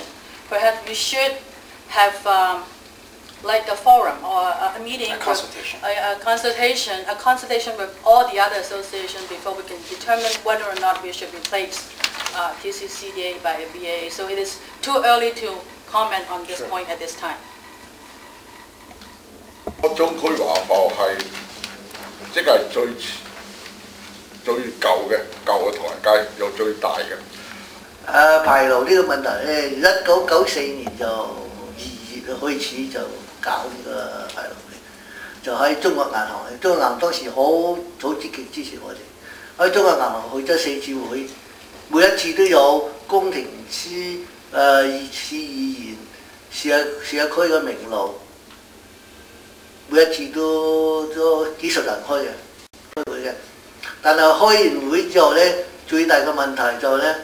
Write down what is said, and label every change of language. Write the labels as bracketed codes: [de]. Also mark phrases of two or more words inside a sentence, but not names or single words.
[en] Perhaps we should have like a forum or a meeting, A consultation. a consultation with all the other associations before we can determine whether or not we should replace TCCDA by a BIA. So it is too early to comment on this point at this time. [yue] 中區華埠係即係最舊嘅唐人街，又最大嘅。牌樓呢個問題咧，1994年就2月開始就搞呢個牌樓嘅，就喺中國銀行，中國銀行當時好積極支持我哋，喺中國銀行去咗4次會，每一次都有工程師、市議員、社區嘅名錄，每一次都幾十人開會嘅，但係開完會之後咧，最大嘅問題就係咧。